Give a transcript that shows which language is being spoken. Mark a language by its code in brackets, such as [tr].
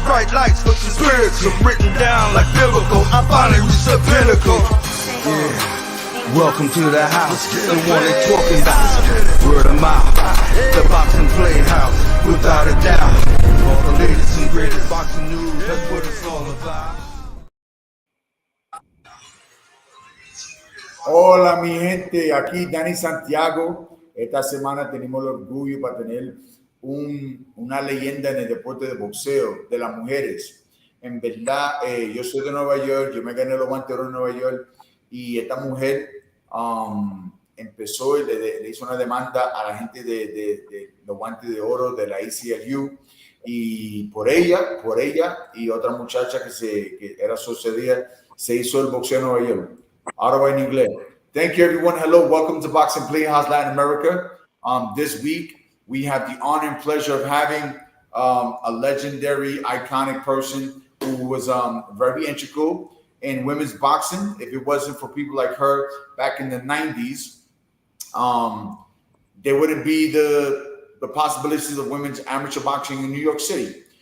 [en] Bright lights with the spiritual, written down like biblical. I finally reached the pinnacle. Yeah. Welcome to the house, the one they talking about. Word of mouth, the boxing playhouse, without a doubt. All the latest and greatest boxing news, that's what it's all about. [es] Hola mi gente, aquí Dani Santiago. Esta semana tenemos el orgullo para tener una leyenda en el deporte de boxeo de las mujeres. En verdad, yo soy de Nueva York, yo me gané los guantes de oro en Nueva York y esta mujer empezó y le hizo una demanda a la gente de los guantes de oro de la ACLU y por ella y otra muchacha que era sucedida se hizo el boxeo en Nueva York. Ahora va en inglés. [en] Thank you, everyone. Hello, welcome to Boxing Playhouse Latin America. This week, we have the honor and pleasure of having a legendary, iconic person who was very integral in women's boxing. If it wasn't for people like her back in the 90s, there wouldn't be the possibilities of women's amateur boxing in New York City.